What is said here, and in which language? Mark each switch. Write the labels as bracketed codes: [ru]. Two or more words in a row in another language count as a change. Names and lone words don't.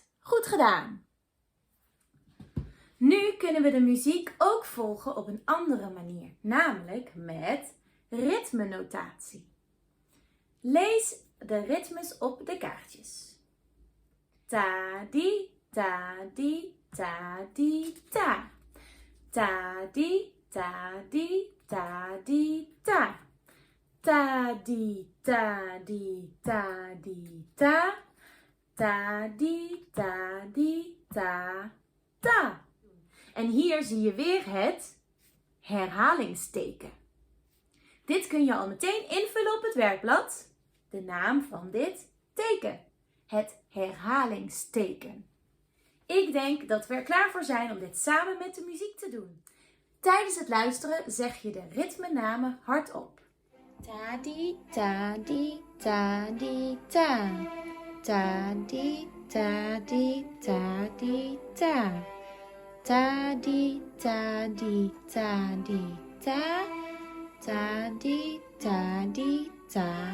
[nl] Goed gedaan. Nu kunnen we de muziek ook volgen op een andere manier, namelijk met ritmenotatie. Lees de ritmes op de kaartjes. Ta di ta di ta di ta. Ta di ta di ta di ta. Ta di ta di ta di ta. Ta di ta di ta ta. En hier zie je weer het herhalingsteken. Dit kun je al meteen invullen op het werkblad. De naam van dit teken. Het herhalingsteken. Ik denk dat we er klaar voor zijn om dit samen met de muziek te doen. Tijdens het luisteren zeg je de ritmenamen hardop. Ta di ta di ta di ta. Ta di ta di ta di ta. Ta di ta di ta di ta. Ta di ta di ta.